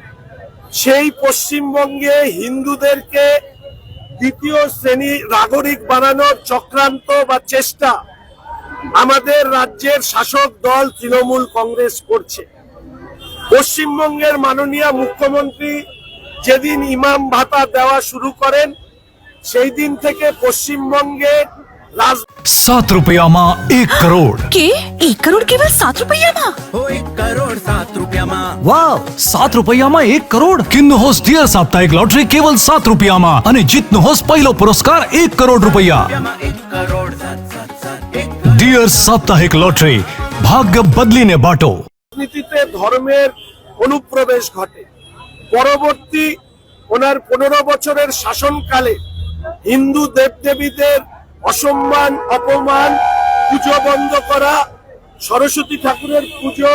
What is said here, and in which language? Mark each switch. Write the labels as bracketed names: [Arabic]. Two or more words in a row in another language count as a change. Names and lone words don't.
[Bangla] সেই পশ্চিমবঙ্গে হিন্দুদেরকে দ্বিতীয় শ্রেণী নাগরিক বানানোর চক্রান্ত বা চেষ্টা আমাদের রাজ্যের শাসক দল তৃণমূল কংগ্রেস করছে। পশ্চিমবঙ্গের মাননীয় মুখ্যমন্ত্রী যেদিন ইমাম ভাতা দেওয়া শুরু করেন, সেই দিন থেকে পশ্চিমবঙ্গে [Nepali] 7 रुपयामा 1 करोड़ के 1 करोड़ केवल 7 रुपयामा 1 करोड़ 7 रुपयामा वाव 7 रुपयामा 1 करोड़ किन्नुहोस् डियर साप्ताहिक लॉटरी केवल 7 रुपयामा अनि जित्नुहोस् पहिलो पुरस्कार 1 करोड़ रुपैयाँ। 1 करोड़ 7 डियर साप्ताहिक लॉटरी भाग्य बदलिने बाटो। [Bangla] রাজনীতিতে ধর্মের অনুপ্রবেশ ঘটে। পরবর্তী ওনার 15 বছরের শাসনকালে হিন্দু দেবদেবীদের অসম্মান, অপমান, পুজো বন্ধ করা, সরস্বতী ঠাকুরের পুজো